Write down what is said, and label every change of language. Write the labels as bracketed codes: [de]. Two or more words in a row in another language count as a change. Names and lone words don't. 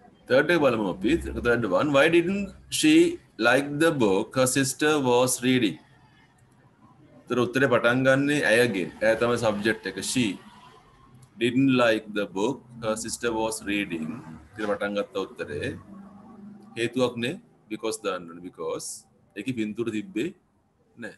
[si] third එක බලමු අපි. [en] Third one, why didn't she like the book her sister was reading? [si] ඒතර උත්තරේ පටන් ගන්නේ ඇයගෙන්. ඇය තමයි subject එක. [en] She didn't like the book her sister was reading. [si] කියලා පටන් ගත්ත උත්තරේ හේතුවක් නේ, because දාන්න ඕනේ. because ඒකේ පින්තූර තිබ්බේ නැහැ.